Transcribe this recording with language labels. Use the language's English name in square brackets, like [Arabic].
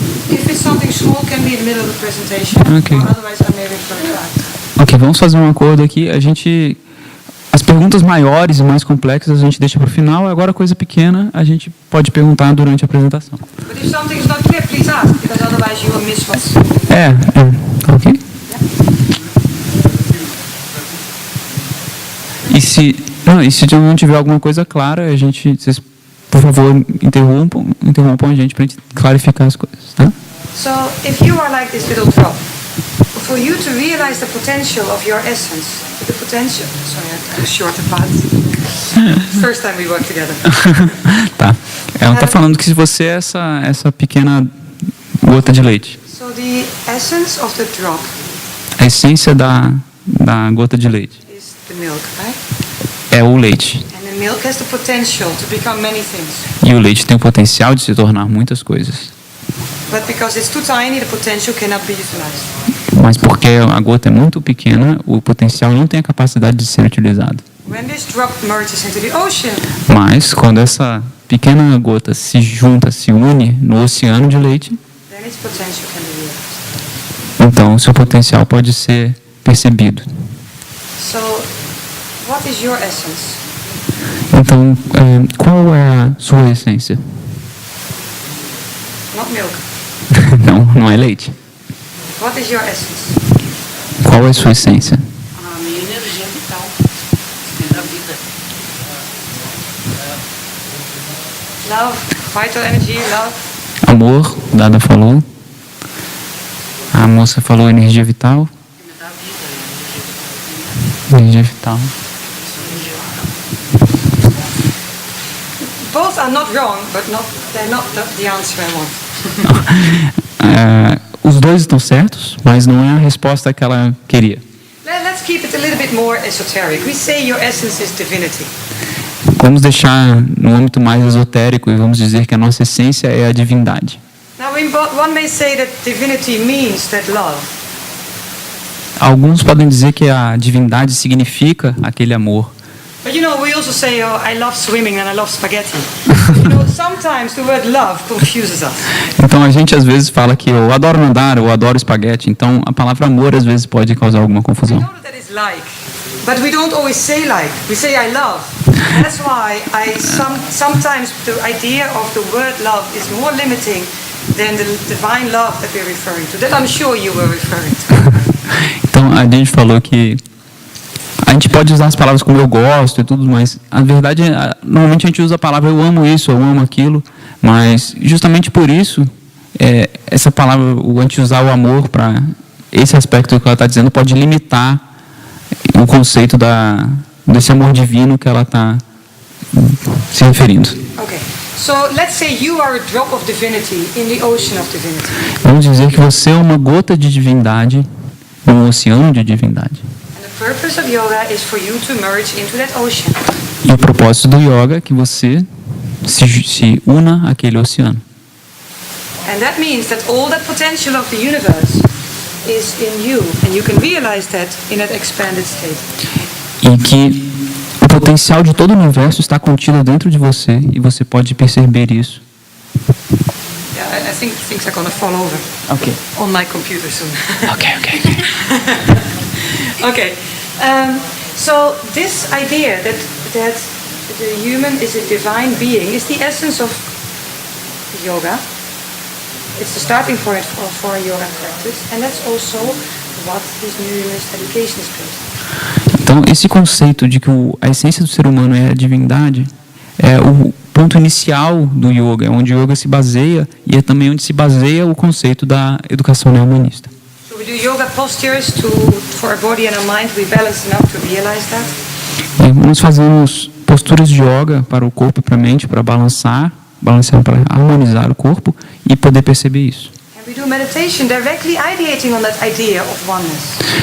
[English] If it's something small, can be in the middle of the presentation. Okay. Or otherwise, I may refer back. [Portuguese] Ok, vamos fazer um acordo aqui. A gente As perguntas maiores e mais complexas a gente deixa para o final. Agora, coisa pequena, a gente pode perguntar durante a apresentação. [English] But if something is not clear, please ask, because otherwise you will miss what's... Ok. [Portuguese] E se não tiver alguma coisa clara, vocês, por favor, interrompam a gente para clarificar as coisas, tá? [English] So, if you are like this little drop, for you to realize the potential of your essence, sorry, I have a shorter path. First time we work together. Tá. [Portuguese] Ela está falando que se você é essa pequena gota de leite. [English] So the essence of the drop [Portuguese] A essência da gota de leite [English] is the milk, right? [Portuguese] é o leite. [English] And the milk has the potential to become many things. [Portuguese] E o leite tem o potencial de se tornar muitas coisas. [English] But because it's too tiny, the potential cannot be utilized. [Portuguese] Mas porque a gota é muito pequena, o potencial não tem a capacidade de ser utilizado. [English] When this drop merges into the ocean, [Portuguese] Mas quando essa pequena gota se une no oceano de leite, [English] then its potential can be realized. [Portuguese] então o seu potencial pode ser percebido. [English] So, what is your essence? [Portuguese] Então, qual é a sua essência? [English] Not milk. [Portuguese] Não é leite. [English] What is your essence? [Portuguese] Qual é a sua essência? A minha energia vital, da vida. [English] Love, vital energy, love. [Portuguese] Amor, Dada falou. A moça falou energia vital. Que me dá vida, Energia vital. [English] Both are not wrong, but they're not the answer I want. [Portuguese] Os dois estão certos, mas não é a resposta que ela queria. [English] Let's keep it a little bit more esoteric. We say your essence is divinity. [Portuguese] Vamos deixar no âmbito mais esotérico e vamos dizer que a nossa essência é a divindade. [English] Now, one may say that divinity means that love. [Portuguese] Alguns podem dizer que a divindade significa aquele amor. [English] But we also say, oh, I love swimming and I love spaghetti. Sometimes the word love confuses us. [Portuguese] Então a gente às vezes fala que eu adoro nadar, eu adoro espaguete. Então a palavra amor às vezes pode causar alguma [English] I [Portuguese] confusão. [English] know that is like, but we don't always say like. We say I love. That's why sometimes the idea of the word love is more limiting than the divine love that we're referring to. That I'm sure you were referring to. [Portuguese] Então a gente falou que a gente pode usar as palavras como eu gosto e tudo, mas a verdade é, normalmente a gente usa a palavra eu amo isso, eu amo aquilo, mas justamente por isso, essa palavra, a gente usar o amor para esse aspecto que ela está dizendo pode limitar o conceito desse amor divino que ela está se referindo. Okay. [English] So let's say you are a drop of divinity in the ocean of divinity. [Portuguese] Vamos dizer que você é uma gota de divindade num oceano de divindade. [English] The purpose of yoga is for you to merge into that ocean. [Portuguese] E o propósito do yoga é que você se una àquele oceano. [English] And that means that all that potential of the universe is in you, and you can realize that in that expanded state. [Portuguese] E que o potencial de todo o universo está contido dentro de você e você pode perceber isso. [English] Yeah, I think things are going to fall over Ok. on my computer soon. Ok. Okay. So this idea that the human is a divine being is the essence of yoga. It's the starting point for a yoga practice, and that's also what this New Humanist education is based on. [Portuguese] Então, esse conceito de que a essência do ser humano é a divindade é o ponto inicial do yoga, é onde o yoga se baseia e é também onde se baseia o conceito da educação neo-humanista. [English] So we do yoga postures for our body and our mind to be balanced enough to realize that. [Portuguese] E nós fazemos posturas de yoga para o corpo e para a mente, para balançar para harmonizar o corpo e poder perceber isso. [English] And we do meditation directly ideating on that idea of oneness.